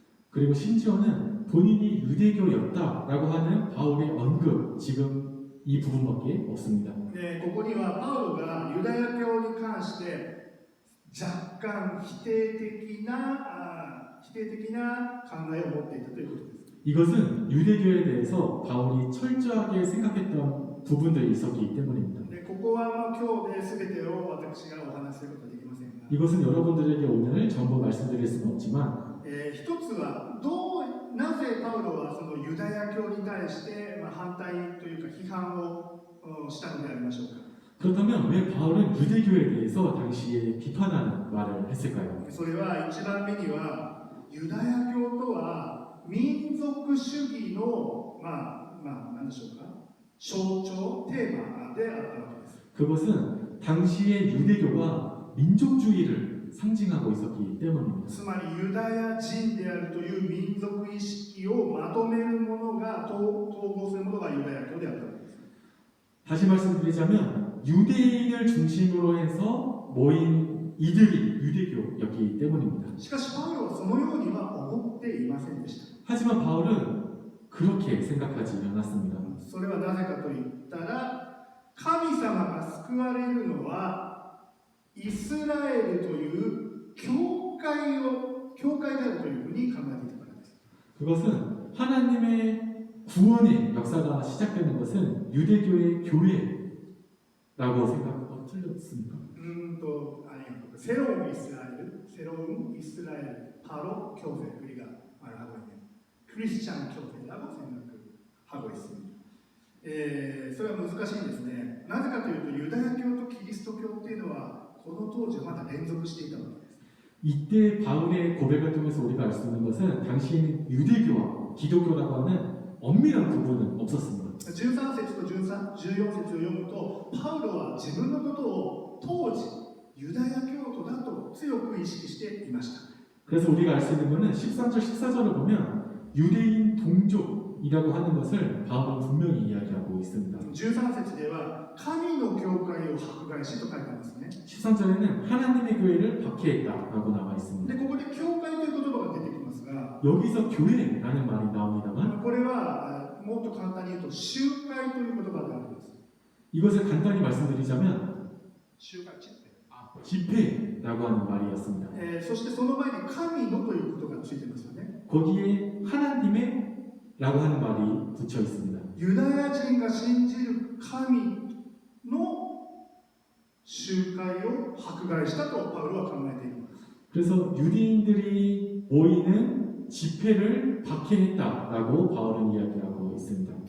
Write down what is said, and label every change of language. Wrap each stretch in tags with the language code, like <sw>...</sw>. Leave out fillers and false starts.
<ko>그리고 심지어는 본인이 유대교였다라고 하는 바울의 언급, 지금 이 부분밖에 없습니다.</ko> <ja>でここにはパウロがユダヤ教に関して若干否定的な考えを持っていたということです。</ja> <ko>이것은 유대교에 대해서 바울이 철저하게 생각했던 부분들이 있었기 때문입니다.</ko> <ja>でここは今日で全てを私がお話しすることはできませんが、</ja> <ko>이것은 여러분들에게 오늘 전부 말씀드릴 수는 없지만</ko> <ja>一つはなぜパウロはそのユダヤ教に対して、反対というか批判をしたのでありましょうか。</ja> <ko>그렇다면 왜 바울은 유대교에 대해서 당시에 비판하는 말을 했을까요?</ko> <ja>それは一番目にはユダヤ教とは民族主義の何でしょうか、象徴テーマであったわけです。</ja> <ko>그것은 당시의 유대교가 민족주의를 상징하고 있었기 때문입니다.</ko> <ja>つまりユダヤ人であるという民族意識をまとめるものが統合するものがユダヤ教であったわけです。</ja> <ko>다시 말씀드리자면 유대인을 중심으로 해서 모인 이들이 유대교였기 때문입니다.</ko> <ja>しかしパウロはそのようには思っていませんでした。</ja> <ko>하지만 바울은 그렇게 생각하지 않았습니다.</ko> <ja>それはなぜかといったら、神様が救われるのはイスラエルという教会であるというふうに考えていたからです。</ja> <ko>그것은 하나님의 구원의 역사가 시작되는 것은 유대교의 교회라고 틀렸습니까?</ko> <ja>ありがとう。セロンイスラエル、パロ教会、</ja> <ko>우리가 말하고 있는 크리스찬 교회라고 생각하고 있습니다.</ko> <ja>それは難しいんですね。なぜかというと、ユダヤ教とキリスト教っていうのはこの当時はまだ連続していたわけです。</ja> <ko>이때 바울의 고백을 통해서 우리가 알 수 있는 것은 당시에는 유대교와 기독교라고 하는 엄밀한 구분은 없었습니다.</ko> <ja>13節と14節を読むと、パウロは自分のことを当時ユダヤ教徒だと強く意識していました。</ja> <ko>그래서 우리가 알 수 있는 것은 13절, 14절을 보면 유대인 동족이라고 하는 것을 바울은 분명히 이야기하고 있습니다.</ko> <ja>13節では神の教会を迫害しと書いてありますね。</ja> <ko>13절에는 하나님의 교회를 박해했다라고 나와</ko> <ja>で</ja> <ko>있습니다.</ko> <ja>ここで教会という言葉が出てきますが、</ja> <ko>여기서 교회라는 말이 나옵니다만</ko> <ja>これはもっと簡単に言うと集会という言葉であります。</ja> <ko>이것을 간단히 말씀드리자면</ko> <ja>集会、</ja> <ko>집회라고 하는 말이었습니다.</ko> <ja>そしてその前に神のということがついてますよね。</ja> <ko>거기에 하나님의라고 하는 말이 붙여 있습니다.</ko> <ja>ユダヤ人が信じる神の集会を迫害したとパウロは考えている。</ja> <ko>그래서 유대인들이 모이는 집회를 박해했다라고 바울은 이야기하고 있습니다.</ko>